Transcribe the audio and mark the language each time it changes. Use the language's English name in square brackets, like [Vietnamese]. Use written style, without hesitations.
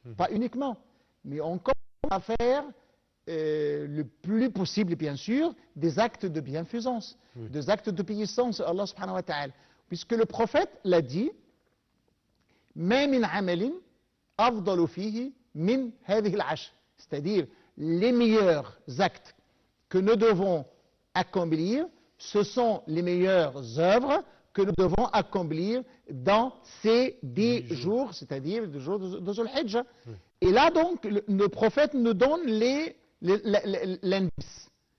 [French] Pas uniquement, mais on commence à faire le plus possible, bien sûr, des actes de bienfaisance, des actes de paysance à Allah subhanahu wa ta'ala. Puisque le prophète l'a dit, [Arabic] ما من عمل أفضل فيه من هذه العشر. [French] C'est-à-dire, les meilleurs actes que nous devons accomplir, ce sont les meilleures œuvres que nous devons accomplir dans ces 10 jours, c'est-à-dire les jours de Dhul Hijjah. Oui. Et là donc, le prophète nous donne l'indice.